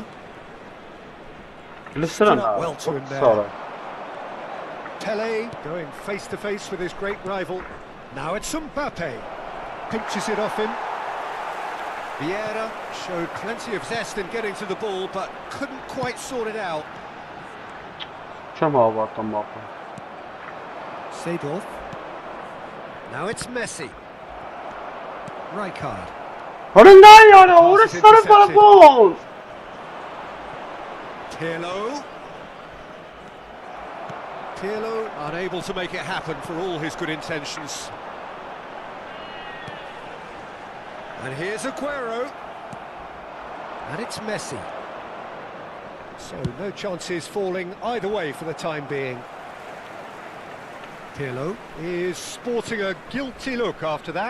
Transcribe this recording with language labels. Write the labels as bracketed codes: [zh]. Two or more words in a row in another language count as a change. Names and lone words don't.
[en] Listen Stood now. up well to him there. Sara. Pele going face to face with his great rival. Now it's Mbappe. Pinches it off him. Vieira showed plenty of zest in getting to the ball, but couldn't quite sort it out. [hy] Չեմ հավատում ապա։ [en] Seedorf. Now it's Messi. Rijkaard. Ora նայ արա, ora Sara bara bon. Pirlo. Pirlo unable to make it happen for all his good intentions. And here's Aguero. And it's Messi. So no chances falling either way for the time being. Pirlo is sporting a guilty look after that.